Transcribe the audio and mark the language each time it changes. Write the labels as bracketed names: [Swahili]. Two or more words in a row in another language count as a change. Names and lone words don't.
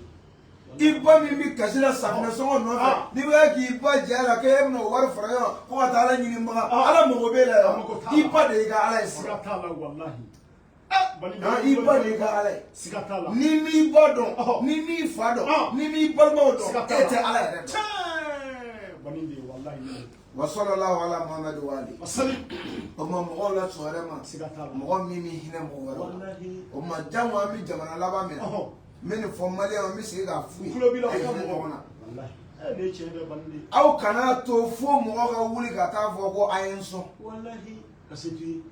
[Bambara] i ba min bɛ kasi la safunɛ sɔngɔ nɔfɛ n'i bɛ k'i ba jɛ la k'e bɛna o wari fara ɲɔgɔn ko ka taa ala ɲinibaga ala mago b'e la yan i ba de y'i ka ala ye siga fɔlɔ t'a la wallahi i ba de y'i ka ala ye siga t'a la ni m'i ba dɔn ni m'i fa dɔn ni m'i balimaw dɔn e tɛ ala yɛrɛ dɔn bani de wallahi [Arabic] وصلى الله على محمد وعلى آل wasali [Bambara] o ma mɔgɔw la sɔn wɛrɛ ma siga t'a la mɔgɔ min bɛ hinɛ mɔgɔ wɛrɛ la wallahi o ma jango an bɛ jamana laban min na n bɛ nin fɔ maliyɛnw n bɛ segin k'a f'u ye kulo b'i la a o ye ka hinɛ mɔgɔ ɲɔgɔn na wallahi ne ye tiɲɛ dɛ bani de aw kana to fo mɔgɔ ka wuli ka taa fɔ ko a ye n sɔn wallahi ka se to ye